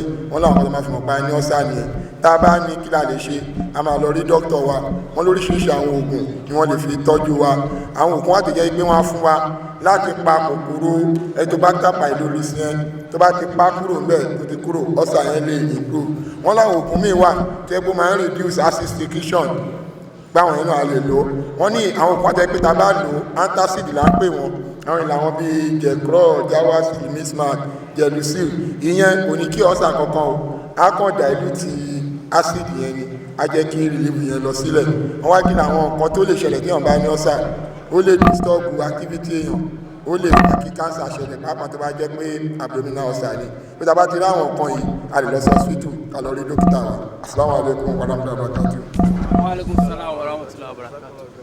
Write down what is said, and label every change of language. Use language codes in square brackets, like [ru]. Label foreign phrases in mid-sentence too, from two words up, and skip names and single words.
[yo] Wọ́n láwọn ọmọdé máa fi mọ̀ pa ní ọ́sà nìyẹn. Tá a bá ní kí la lè ṣe, a máa lọ rí dókítà wa. Wọ́n lóríṣiríṣi àwọn oògùn ni wọ́n lè fi tọ́jú wa. Àwọn oògùn wá ti jẹ́ pé wọ́n á fún wa láti pa kòkòrò Helicobacter pylori yẹn. Tó bá ti pa kúrò ńbẹ̀ tó ti kúrò, ọ́sà yẹn lè improve. Wọ́n láwọn oògùn míì wà tó yẹ kó máa ń [en] reduce acid secretion [yo] gbáwọn yẹn náà lè lò. Wọ́n ní àwọn oògùn àti ẹgbẹ́ tá a bá lò antacid là ń pè wọ́n. Àwọn ìlànà wọn bíi jecrol, jawasi, mismark, gelusil. Ìyẹn kò ní kí ọ́sà kankan o, á kàn [en] dilute acid [yo] yẹn ni, á jẹ́ kí relief yẹn lọ sílẹ̀. Wọ́n wá kí ni àwọn nǹkan tó lè ṣẹlẹ̀ tí wọ́n bá ní ọ́sà. Ó lè [en] disturb activity [yo] èèyàn, ó lè fa kí cancer ṣẹlẹ̀ pàápàá tó bá jẹ́ pé [en] abdominal ulcer [yo] ni. Bí tá a bá ti rí àwọn nǹkan yìí a lè lọ sí hospital ká lọ rí dókítà wa. [ar] السلام عليكم ورحمة الله وبركاته. وعليكم السلام ورحمة الله وبركاته.